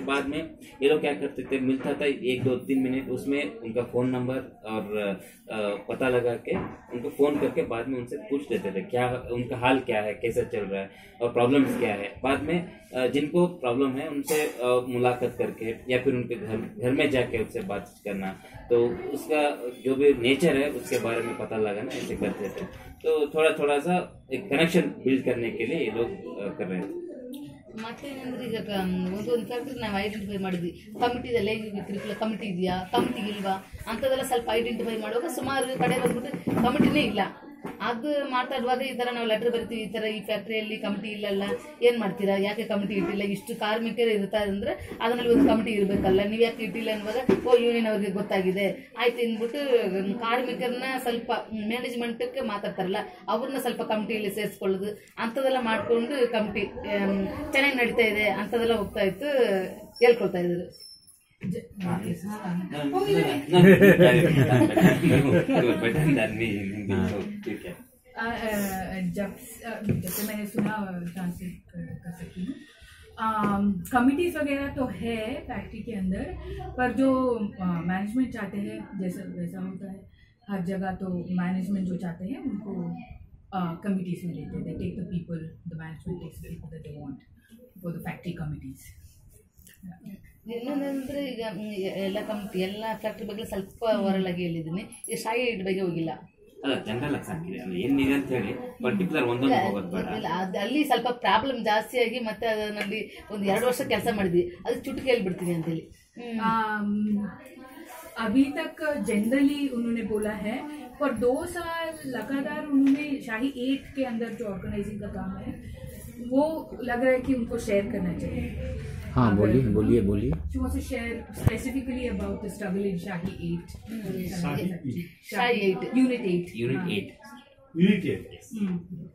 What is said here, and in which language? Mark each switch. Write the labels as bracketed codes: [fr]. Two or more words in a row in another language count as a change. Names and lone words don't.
[hi] बाद में ये लोग क्या करते थे, मिलता था 1-2-3 मिनट, उसमें उनका फ़ोन नंबर और पता लगा के उनको फ़ोन करके बाद में उनसे पूछ लेते थे क्या उनका हाल क्या है, कैसा चल रहा है और प्रॉब्लम्स क्या है। बाद में जिनको प्रॉब्लम है उनसे मुलाकात करके या फिर उनके घर में जाके उससे बात करना, तो उसका जो भी नेचर है उसके बारे में पता लगाना, ऐसे करते थे। तो थोड़ा थोड़ा सा एक [en] connection build [hi] करने के लिए ये लोग कर रहे थे। [kn] ಮತ್ತೇನಂದ್ರೆ, ಈಗ ಒಂದೊಂದು ಫ್ಯಾಕ್ಟ್ರಿ ನಾವು ಐಡೆಂಟಿಫೈ ಮಾಡಿದ್ವಿ, ಕಮಿಟಿ ಇದೆ, ಲೈಂಗಿಕ ಕಮಿಟಿ ಇದೆಯಾ, ಕಮಿಟಿ ಇಲ್ವಾ ಅಂಥದ್ದೆಲ್ಲ ಸ್ವಲ್ಪ ಐಡೆಂಟಿಫೈ ಮಾಡುವಾಗ ಸುಮಾರು ಕಡೆ ಬಂದ್ಬಿಟ್ಟು ಕಮಿಟಿನೇ ಇಲ್ಲ. ಅದು ಮಾತಾಡುವಾಗ ಈ ಥರ ನಾವು ಲೆಟರ್ ಬರಿತೀವಿ, ಈ ಥರ ಈ ಫ್ಯಾಕ್ಟ್ರಿಯಲ್ಲಿ ಕಮಿಟಿ ಇಲ್ಲಲ್ಲ, ಏನು ಮಾಡ್ತೀರಾ, ಯಾಕೆ ಕಮಿಟಿ ಇಟ್ಟಿಲ್ಲ, ಇಷ್ಟು ಕಾರ್ಮಿಕರು ಇರ್ತಾರೆ ಅಂದರೆ ಅದರಲ್ಲಿ ಒಂದು ಕಮಿಟಿ ಇರಬೇಕಲ್ಲ, ನೀವು ಯಾಕೆ ಇಟ್ಟಿಲ್ಲ ಅನ್ನುವಾಗ ಯೂನಿಯನ್ ಅವ್ರಿಗೆ ಗೊತ್ತಾಗಿದೆ ಆಯ್ತು ಅಂದ್ಬಿಟ್ಟು ಕಾರ್ಮಿಕರನ್ನ ಸ್ವಲ್ಪ ಮ್ಯಾನೇಜ್ಮೆಂಟಕ್ಕೆ ಮಾತಾಡ್ತಾರಲ್ಲ, ಅವ್ರನ್ನ ಸ್ವಲ್ಪ ಕಮಿಟಿಯಲ್ಲಿ ಸೇರಿಸ್ಕೊಳ್ಳೋದು ಅಂಥದ್ದೆಲ್ಲ ಮಾಡಿಕೊಂಡು ಕಮಿಟಿ ಚೆನ್ನಾಗಿ ನಡೀತಾ ಇದೆ ಅಂಥದ್ದೆಲ್ಲ ಹೋಗ್ತಾ ಇತ್ತು, ಹೇಳ್ಕೊಳ್ತಾ ಇದ್ರು. [hi] जैसे मैंने सुना, ट्रांसलेट कर सकती हूँ। कमिटीज वगैरह तो है फैक्ट्री के अंदर, पर जो मैनेजमेंट चाहते हैं जैसा वैसा होता है हर जगह। तो मैनेजमेंट जो चाहते हैं उनको कमिटीज में लेते हैं, [en] they take the people, the management takes the people that they want for the factory committees. [kn] ಇನ್ನೊಂದಂದ್ರೆ, ಈಗ ಎಲ್ಲ ಕಮಿಟಿ ಎಲ್ಲ ಫ್ಯಾಕ್ಟ್ರಿ ಬಗ್ಗೆ ಸ್ವಲ್ಪ ಹೊರಲಾಗಿ ಹೇಳಿದ್ದೀನಿ, ಈ ಶಾಯಿ ಹಿಡ್ ಬಗ್ಗೆ ಹೋಗಿಲ್ಲ. ಅಲ್ಲಿ ಸ್ವಲ್ಪ ಪ್ರಾಬ್ಲಮ್ ಜಾಸ್ತಿ ಆಗಿ ಮತ್ತೆ ಅದರಲ್ಲಿ ಒಂದು 2 ವರ್ಷ ಕೆಲಸ ಮಾಡಿದ್ವಿ, ಅದು ಚುಟುಕಿ ಹೇಳ್ಬಿಡ್ತೀನಿ ಅಂತೇಳಿ. [hi] अभी तक जनरली उन्होंने बोला है, पर 2 साल लगातार उन्होंने शाही 8 के अंदर जो ऑर्गेनाइजिंग का काम है वो लग रहा है कि उनको शेयर करना चाहिए। हाँ, बोलिए। [en] She wants to share specifically about the struggle in Shahi 8. Shahi 8. Unit 8. Unit 8.